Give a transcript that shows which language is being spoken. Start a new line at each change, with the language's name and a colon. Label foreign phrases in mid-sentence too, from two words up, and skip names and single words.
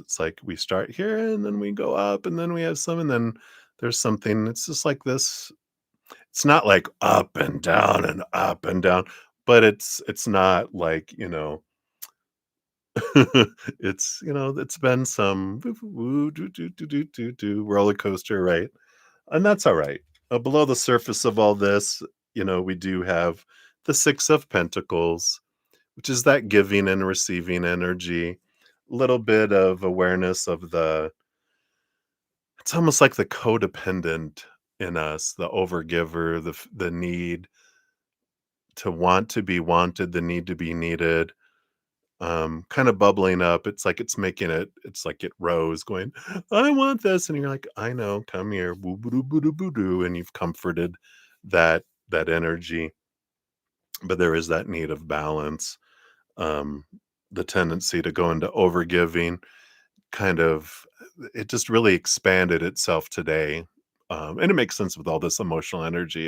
English: It's like we start here and then we go up and then we have some and then there's something. It's just like this. It's not like up and down, but it's not like, it's, it's been some woo, doo, doo, doo, doo, doo, doo, roller coaster, right? And that's all right. Below the surface of all this, we do have the 6 of Pentacles, which is that giving and receiving energy. Little bit of awareness of it's almost like the codependent in us, the overgiver, the need to want to be wanted, the need to be needed, kind of bubbling up. It's like it's like it rose going, I want this. And you're like, I know, come here, boo boo boo boo boo doo. And you've comforted that energy. But there is that need of balance, um, the tendency to go into overgiving, kind of it just really expanded itself today. And it makes sense with all this emotional energy.